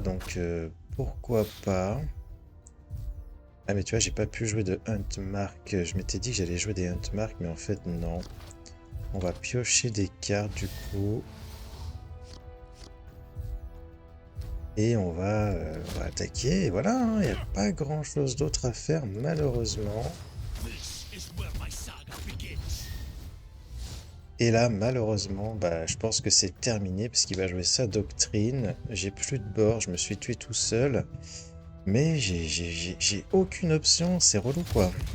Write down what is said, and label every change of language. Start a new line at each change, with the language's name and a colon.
French: Donc, pourquoi pas. Ah, mais tu vois, j'ai pas pu jouer de Hunt Mark. Je m'étais dit que j'allais jouer des Hunt Mark, mais en fait, non. On va piocher des cartes, du coup. Et on va attaquer. Et voilà, hein, il n'y a pas grand-chose d'autre à faire, malheureusement.
English: This is where my saga begins.
French: Et là, malheureusement, bah, je pense que c'est terminé, parce qu'il va jouer sa doctrine. J'ai plus de bord, je me suis tué tout seul. Mais j'ai aucune option, c'est relou, quoi.